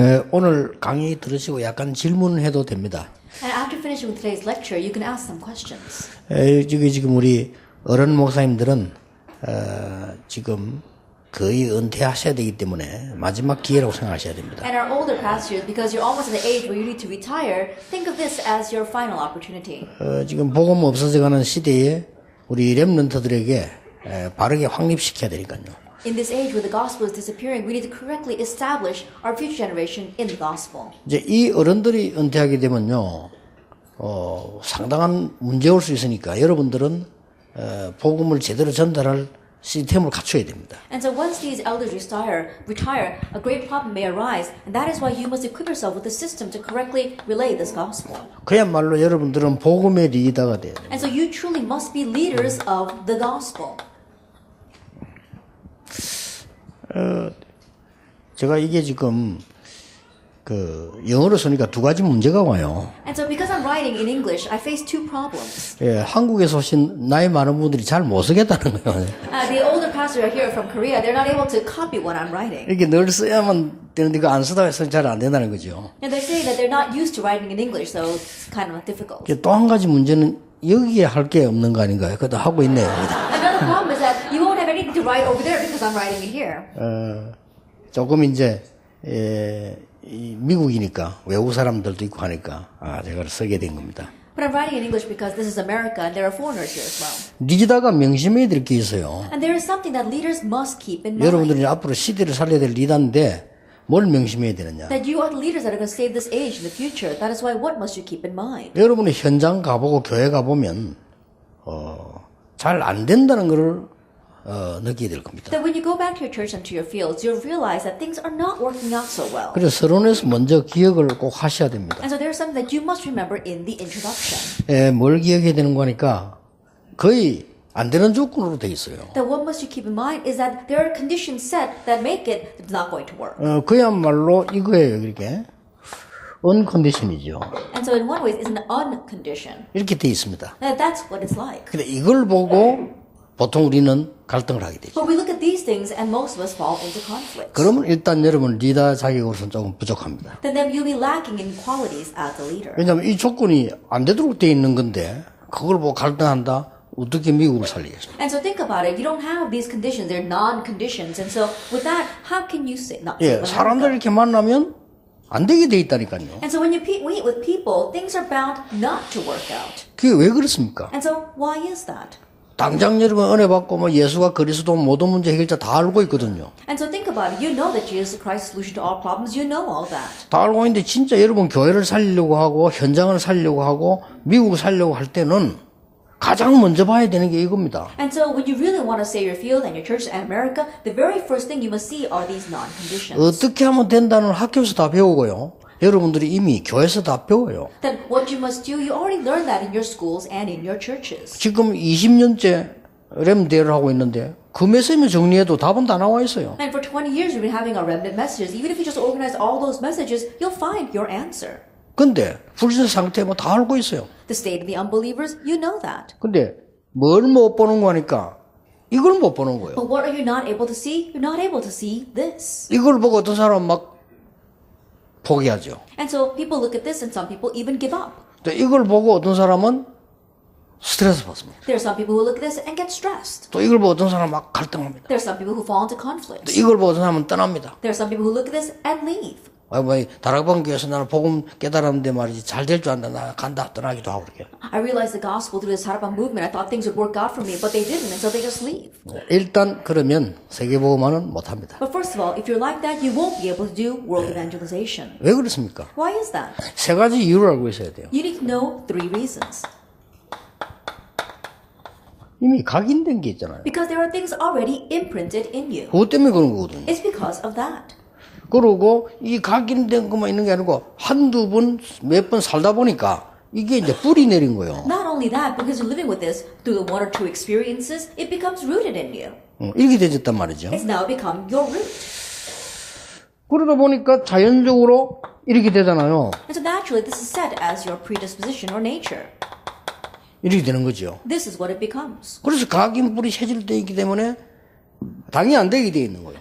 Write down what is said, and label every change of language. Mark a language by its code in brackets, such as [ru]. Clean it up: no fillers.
[ko] 오늘 강의 들으시고 약간 질문해도 됩니다. [en] And after finishing with today's lecture, you can ask some questions. [ko] 지금 우리 어른 목사님들은 지금 거의 은퇴하셔야 되기 때문에 마지막 기회라고 생각하셔야 됩니다. [en] And our older pastors, because you're almost at the age where you need to retire, think of this as your final opportunity. [ko] 지금 복음 없어져가는 시대에 우리 렘넌트들에게 바르게 확립시켜야 되니까요. [en] In this age where the gospel is disappearing, we need to correctly establish our future generation in the gospel. [ko] 이제 이 어른들이 은퇴하게 되면요, 상당한 문제 올 수 있으니까 여러분들은 복음을 제대로 전달할 시스템을 갖춰야 됩니다. [en] And so once these elders retire, a great problem may arise, and that is why you must equip yourself with the system to correctly relay this gospel. [ko] 그야말로 여러분들은 복음의 리더가 돼요. [en] And so you truly must be leaders of the gospel. [ko] 제가 이게 지금 영어로 쓰니까 두 가지 문제가 와요. [en] And so because I'm writing in English, I face two problems. [ko] 한국에서 오신 나이 많은 분들이 잘 못 쓰겠다는 거예요. [en] The older pastors are here from Korea. They're not able to copy what I'm writing. [ko] 이렇게 늘 써야만 되는데 그 안 쓰다가 해서 잘 안 된다는 거죠. [en] And they're saying that they're not used to writing in English, so it's kind of difficult. [ko] 또 한 가지 문제는 여기에 할 게 없는 거 아닌가요? 그것도 하고 있네요. [en] Another problem is that you won't have anything to write over there because I'm writing it here. [ko] 조금 이제 이 미국이니까 외국 사람들도 있고 하니까 제가 쓰게 된 겁니다. [en] But I'm writing in English because this is America and there are foreigners here as well. [ko] 리더가 명심해야 될 게 있어요. [en] And there is something that leaders must keep in mind. [ko] 여러분들이 앞으로 시대를 살려야 될 리더인데 뭘 명심해야 되느냐? [en] That you are the leaders that are going to save this age in the future. That is why what must you keep in mind? [ko] 여러분이 현장 가보고 교회 가보면 잘 안 된다는 것을 느끼게 될 겁니다. [en] That when you go back to your church and to your fields, you'll realize that things are not working out so well. [ko] 그래서 서론에서 먼저 기억을 꼭 하셔야 됩니다. [en] And so there's something that you must remember in the introduction. [ko] 뭘 기억해야 되는 거니까 거의 안 되는 조건으로 돼 있어요. [en] That what must you keep in mind is that there are conditions set that make it not going to work. [ko] 그야말로 이거예요. 이렇게 uncondition이죠. [en] And so in one way, it's an uncondition. [ko] 이렇게 돼 있습니다. [en] That's what it's like. [ko] 근데 이걸 보고 보통 우리는 갈등을 하게 되죠. [en] But we look at these things and most of us fall into conflict. [ko] 그러면 일단 여러분 리더 자격으로서는 조금 부족합니다. [en] Then you'll be lacking in qualities as a leader. [ko] 왜냐하면 이 조건이 안 되도록 돼 있는 건데 그걸 보고 갈등한다? 어떻게 미국을 살리겠습니까? [en] And so think about it. You don't have these conditions. They're non-conditions. And so with that, how can you say not save America? [ko] 사람들 이렇게 만나면 안 되게 돼 있다니까요. [en] And so when you meet with people, things are bound not to work out. [ko] 그게 왜 그렇습니까? [en] And so why is that? [ko] 당장 여러분 은혜 받고 예수가 그리스도 모든 문제 해결자 다 알고 있거든요. [en] And so think about it. You know that Jesus Christ is the solution to all problems. You know all that. [ko] 다 알고 있는데 진짜 여러분 교회를 살리려고 하고 현장을 살리려고 하고 미국을 살려고 할 때는 가장 먼저 봐야 되는 게 이겁니다. [en] And so when you really want to save your field and your church and America, the very first thing you must see are these non-conditions. [ko] 어떻게 하면 된다는 학교에서 다 배우고요. 여러분들이 이미 교회에서 다 배워요. [en] Then what you must do, you already learned that in your schools and in your churches. [ko] 지금 20년째 렘대를 하고 있는데 그 메시지만 정리해도 답은 다 나와 있어요. [en] And for 20 years we've been having our remnant messages. Even if you just organize all those messages, you'll find your answer. [ko] 근데 불신 상태 뭐 다 알고 있어요. [en] The state of the unbelievers, you know that. [ko] 근데 뭘 못 보는 거니까 이걸 못 보는 거예요. [en] But what are you not able to see? You're not able to see this. [ko] 이걸 보고 어떤 사람은 막 포기하죠. [en] And so people look at this and some people even give up. [ko] 또 이걸 보고 어떤 사람은 스트레스 받습니다. [en] There are some people who look at this and get stressed. [ko] 또 이걸 보고 어떤 사람은 막 갈등합니다. [en] There are some people who fall into [ko] 또 [en] conflict. [ko] 이걸 보고 어떤 사람은 떠납니다. [en] There are some people who look at this and leave. [ko] 다락방 교회에서 나는 복음 깨달았는데 말이지 잘 될 줄 안다. 나 간다. 떠나기도 하고 그렇게. [en] I realized the gospel through this Harapang movement. I thought things would work out for me, but they didn't, and so they just leave. [ko] 일단 그러면 세계복음화는 못합니다. [en] But first of all, if you're like that, you won't be able to do world evangelization. [ko] 왜 그렇습니까? [en] Why is that? [ko] 세 가지 이유를 알고 있어야 돼요. [en] You need to know 3 reasons. [ko] 이미 각인된 게 있잖아요. [en] Because there are things already imprinted in you. [ko] 그것 때문에 그런 거거든요. [en] It's because of that. [ko] 그리고 이 각인된 것만 있는 게 아니고 한두 번, 몇 번 살다 보니까 이게 이제 뿌리 내린 거예요. [en] Not only that, because you're living with this through the 1 or 2 experiences, it becomes rooted in you. [ko] 이렇게 되졌단 말이죠. [en] It's now become your root. [ko] 그러다 보니까 자연적으로 이렇게 되잖아요. [en] And so naturally, this is set as your predisposition or nature. [ko] 이렇게 되는 거죠. [en] This is what it becomes. [ko] 그래서 각인 뿌리 체질되어 있기 때문에 당연히 안 되게 돼 있는 거예요.